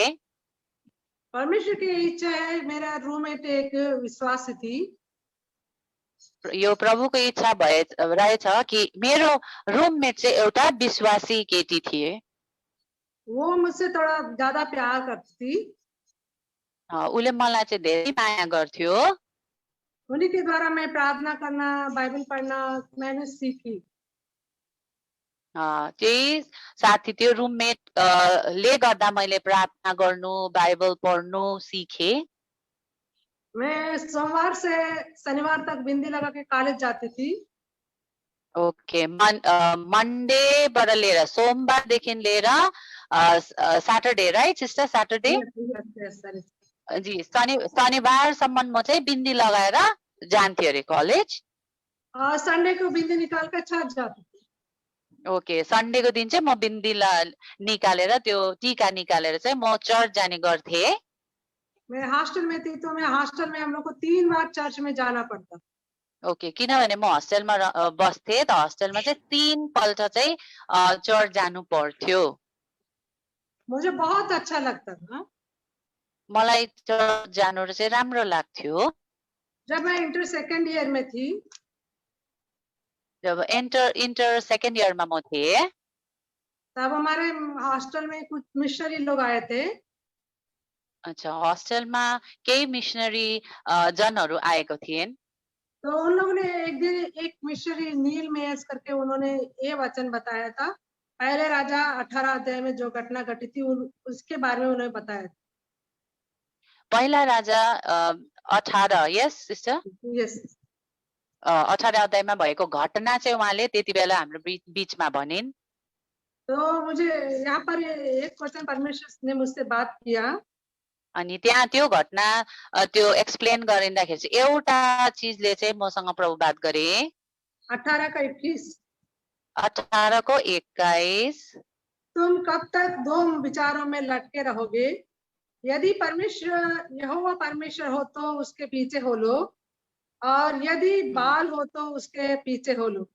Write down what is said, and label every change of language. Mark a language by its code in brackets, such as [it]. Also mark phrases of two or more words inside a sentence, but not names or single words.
[hi] परमेश्वर की इच्छा है, मेरा रूममेट एक विश्वासी थी। [ne] यो प्रभुको इच्छा भए रहेछ कि मेरो रुममेट चाहिँ एउटा विश्वासी केटी थिए। [hi] वो मुझसे थोड़ा ज्यादा प्यार करती थी। [ne] उले मलाई चाहिँ धेरै माया गर्थ्यो। [hi] उन्हीं के द्वारा मैं प्रार्थना करना, बाइबल पढ़ना मैंने सीखी। [ne] त्यही साथी त्यो रुममेट ले गर्दा मैले प्रार्थना गर्नु बाइबल पढ्नु सिके। [hi] मैं सोमवार से शनिवार तक बिंदी लगा के कॉलेज जाती थी। [ne] ओके मन्डेबाट लिएर सोमबारदेखि लिएर [en] Saturday right sister Saturday [ne] जी शनिबारसम्म म चाहिँ बिन्दी लगाएर जान्थे अरे कलेज। [hi] संडे को बिंदी निकाल कर छत जाती थी। [ne] ओके संडेको दिन चाहिँ म बिन्दी निकालेर त्यो टीका निकालेर चाहिँ म चर्च जाने गर्थे। [hi] मैं हॉस्टल में थी तो मैं हॉस्टल में हम लोग को 3 बार चर्च में जाना पड़ता। [ne] ओके किनभने म हस्टेलमा बस्थे त हस्टेलमा चाहिँ 3 पल्ट चाहिँ चर्च जानु पर्थ्यो। [hi] मुझे बहुत अच्छा लगता था। [ne] मलाई चर्च जानु चाहिँ राम्रो लाग्थ्यो। [hi] जब मैं [en] inter second year [hi] में थी, [ne] जब [en] inter second year [ne] में म थिए [hi] तब हमारे हॉस्टल में कुछ मिशनरी लोग आए थे। [ne] अच्छा हॉस्टल में कई मिशनरी जनहरू आएको थिएन। [hi] तो उन लोगों ने एक दिन एक मिशनरी नील मेयर्स करके उन्होंने ये वचन बताया था, पहले राजा 18 अध्याय में जो घटना घटी थी उसके बारे में उन्होंने बताया था। पहला राजा 18 [en] yes sister [hi] यस [ne] 18 अध्यायमा भएको घटना चाहिँ उहाँले त्यति बेला हाम्रो बीचमा भनिन्। [hi] तो मुझे यहाँ पर एक क्वेश्चन परमेश्वर ने मुझसे बात किया। [ne] अनि त्यहाँ त्यो घटना त्यो एक्सप्लेन गरिँदाखेरि चाहिँ एउटा चीजले चाहिँ मसँग प्रभु बात गरे। [hi] 18 का 21 [ne] 18 को 21 [hi] तुम कब तक दो विचारों में लटके रहोगे? यदि परमेश्वर यहोवा परमेश्वर हो तो उसके पीछे हो लो, और यदि बाल हो तो उसके पीछे हो लो।